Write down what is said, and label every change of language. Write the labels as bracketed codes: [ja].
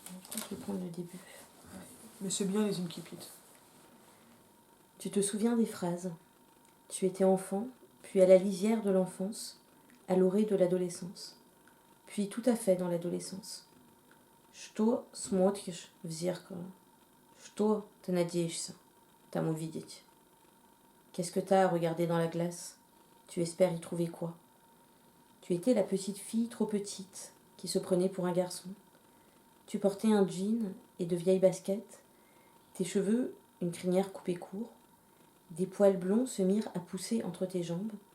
[fr] Je vais prendre le début. Mais c'est bien les incipits. Tu te souviens des phrases. Tu étais enfant, puis à la lisière de l'enfance, à l'orée de l'adolescence, puis tout à fait dans l'adolescence. [ru] Что смотришь в зеркало? Что ты надеешься там увидеть? [fr] Qu'est-ce que t'as à regarder dans la glace? Tu espères y trouver quoi? Tu étais la petite fille trop petite qui se prenait pour un garçon. Tu portais un jean et de vieilles baskets. Tes cheveux une crinière coupée court. Des poils blonds se mirent à pousser entre tes jambes.